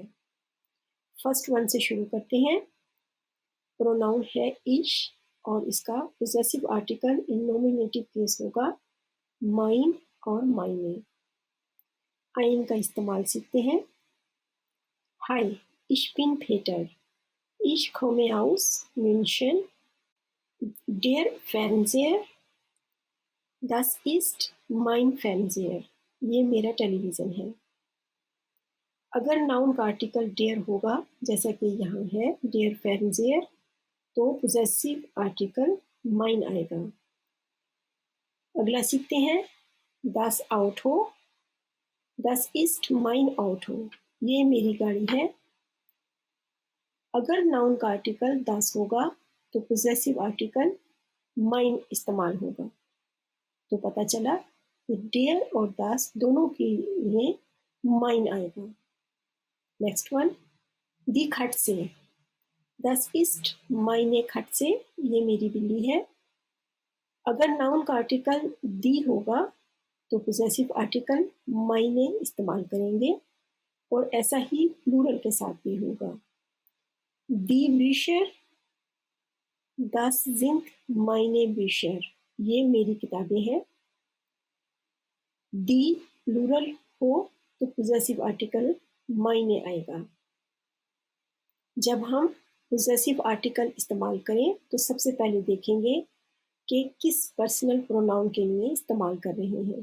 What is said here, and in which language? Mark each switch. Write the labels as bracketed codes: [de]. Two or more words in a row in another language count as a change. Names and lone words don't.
[en] first one [hi] से शुरू करते हैं। प्रोनाउन है ईश और इसका [en] possessive article in nominative case [hi] होगा माइन और माइने। आइन का इस्तेमाल सीखते हैं। हाय, [de] ich bin Peter. Ich komme aus München. Der Fernseher, das ist mein Fernseher. [hi] ये मेरा टेलीविज़न है। अगर नाउन का आर्टिकल डेयर होगा, जैसा कि यहाँ है [de] der Fernseher, [hi] तो [en] possessive article [hi] माइन आएगा। अगला सीखते हैं। [de] das Auto, das ist mein Auto. [hi] ये मेरी गाड़ी है। अगर नाउन का आर्टिकल das होगा तो [en] possessive article [hi] माइन इस्तेमाल होगा। तो पता चला कि डेयर और das दोनों के लिए माइन आएगा। [en] next one, [de] die Katze. Das ist meine Katze. [hi] ये मेरी बिल्ली है। अगर नाउन का आर्टिकल दी होगा तो [en] possessive article [hi] माइने इस्तेमाल करेंगे और ऐसा ही प्लूरल के साथ भी होगा। [de] die Bücher, das sind meine Bücher. [hi] ये मेरी किताबें हैं। दी प्लूरल हो तो [en] possessive article [hi] माइने आएगा। जब हम [en] possessive article [hi] इस्तेमाल करें तो सबसे पहले देखेंगे कि किस [en] personal pronoun [hi] के लिए इस्तेमाल कर रहे हैं।